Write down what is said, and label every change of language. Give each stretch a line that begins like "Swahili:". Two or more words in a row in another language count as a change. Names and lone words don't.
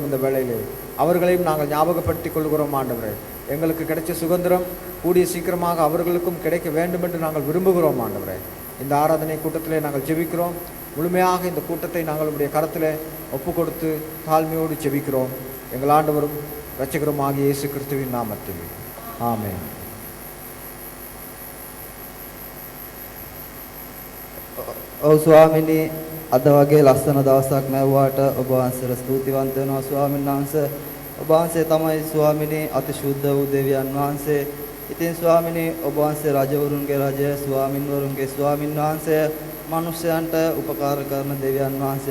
Tamil: இந்த வேளையிலே அவர்களையும் நாங்கள் ஞாபகப்படுத்திக் கொள்கிறோம். ஆண்டவரே, எங்களுக்கு கிடைச்ச சுதந்திரம் கூடிய சீக்கிரமாக அவர்களுக்கும் கிடைக்க வேண்டும் என்று நாங்கள் விரும்புகிறோம். ஆண்டவரே, இந்த ஆராதனை கூட்டத்திலே நாங்கள் ஜெபிக்கிறோம். முழுமையாக இந்த கூட்டத்தை நாங்கள் உடைய கரத்தில் ஒப்பு கொடுத்து தாழ்மையோடு ஜெபிக்கிறோம். எங்கள் ஆண்டவரும் இரட்சகரும் ஆகிய இயேசு கிறிஸ்துவின் நாமத்தில் ஆமென்.
Sinhala: ඔව් ස්වාමිනී, අද වගේ ලස්සන දවසක් ලැබුවාට ඔබ වහන්සේට ස්තුතිවන්ත වෙනවා ස්වාමීන් වහන්සේ. ඔබ වහන්සේ තමයි ස්වාමිනී අතිශුද්ධ වූ දෙවියන් වහන්සේ. ඉතින් ස්වාමිනී, ඔබ වහන්සේ රජවරුන්ගේ රජය, ස්වාමින් වරුන්ගේ ස්වාමින් වහන්සේ, මනුෂ්‍යයන්ට උපකාර කරන දෙවියන් වහන්සේ.